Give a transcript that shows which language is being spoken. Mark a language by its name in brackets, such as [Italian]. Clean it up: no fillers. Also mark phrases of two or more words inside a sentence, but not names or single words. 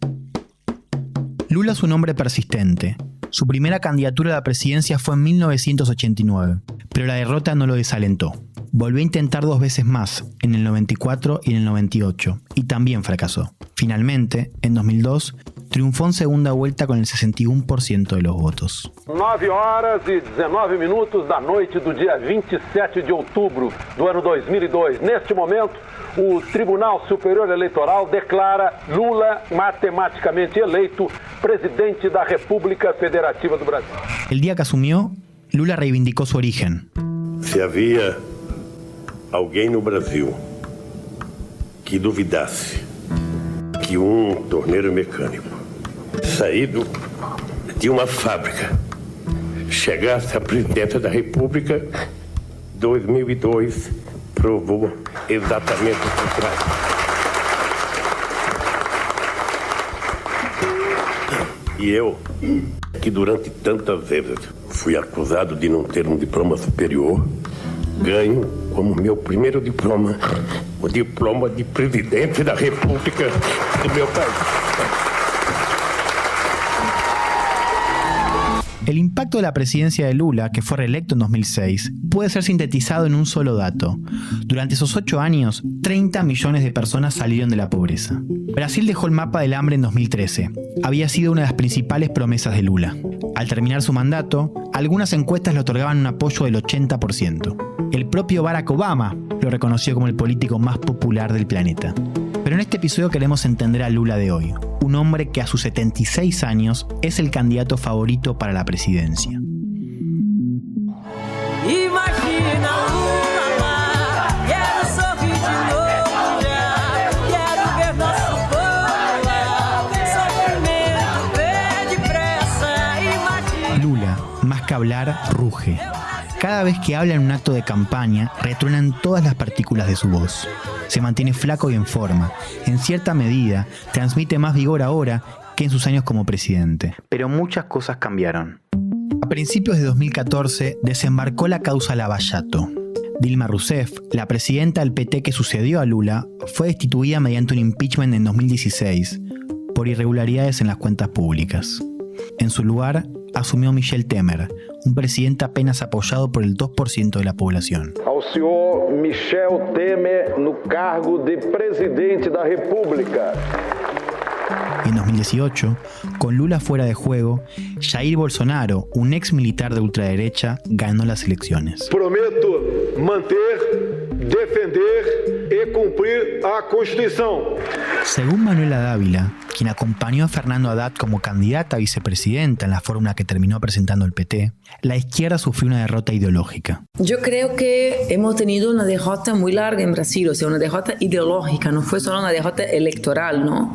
[Spanish] Lula es un hombre persistente. Su primera candidatura a la presidencia fue en 1989, pero la derrota no lo desalentó. Volvió a intentar 2 veces más, en el 94 y en el 98, y también fracasó. Finalmente, en 2002, triunfó en segunda vuelta con el 61% de los votos. [Portuguese] 9h19 da noite do dia 27 de outubro do ano 2002. Neste momento, o Tribunal Superior Eleitoral declara Lula matematicamente eleito presidente da República Federativa do Brasil. [Spanish] El día que asumió, Lula reivindicó su origen. [Portuguese] Se havia alguém no Brasil que duvidasse que torneiro mecânico saído de uma fábrica chegasse a presidente da República, 2002 provou exatamente o contrário. E eu, que durante tantas vezes fui acusado de não ter diploma superior, ganho como meu primeiro diploma, o diploma de presidente da República do meu país. [Spanish] El impacto de la presidencia de Lula, que fue reelecto en 2006, puede ser sintetizado en un solo dato. Durante esos 8 años, 30 millones de personas salieron de la pobreza. Brasil dejó el mapa del hambre en 2013. Había sido una de las principales promesas de Lula. Al terminar su mandato, algunas encuestas le otorgaban un apoyo del 80%. El propio Barack Obama lo reconoció como el político más popular del planeta. Pero en este episodio queremos entender a Lula de hoy, un hombre que a sus 76 años es el candidato favorito para la presidencia. [Portuguese] Imagina Lula, quero sorrir de novo já, quero ver nosso povo, sofrimento pede pressa, imagina. [Spanish] Lula, más que hablar, ruge. Cada vez que habla en un acto de campaña, retruenan todas las partículas de su voz. Se mantiene flaco y en forma. En cierta medida, transmite más vigor ahora que en sus años como presidente. Pero muchas cosas cambiaron. A principios de 2014 desembarcó la causa Lavallato. Dilma Rousseff, la presidenta del PT que sucedió a Lula, fue destituida mediante un impeachment en 2016 por irregularidades en las cuentas públicas. En su lugar, asumió Michel Temer, un presidente apenas apoyado por el 2% de la población. [Portuguese] Ao senhor Michel Temer no cargo de presidente da República. [Spanish] En 2018, con Lula fuera de juego, Jair Bolsonaro, un ex militar de ultraderecha, ganó las elecciones. [Portuguese] Prometo manter, defender e cumprir a Constituição. [Spanish] Según Manuela Dávila, quien acompañó a Fernando Haddad como candidata a vicepresidenta en la fórmula que terminó presentando el PT, la izquierda sufrió una derrota ideológica. Yo creo que hemos tenido una derrota muy larga en Brasil, o sea, una derrota ideológica, no fue solo una derrota electoral, ¿no?